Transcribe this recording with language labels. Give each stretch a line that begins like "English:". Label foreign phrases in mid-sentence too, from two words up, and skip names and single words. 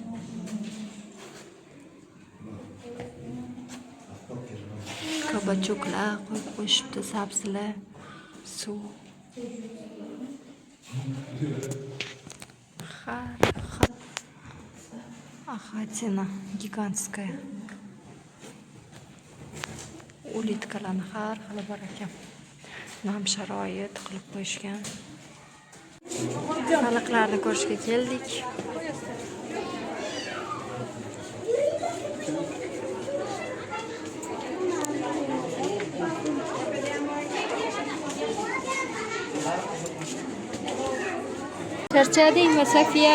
Uzbek: Kabachoklar qo'yib qo'yishibdi, sabzilar, suv.
Russian: Ахатина гигантская.
Uzbek: Улитkalarni har xili bor ekan. Nam sharoit qilib qo'yishgan. Baliqlarni ko'rishga keldik. Charchadingmi, Safiya?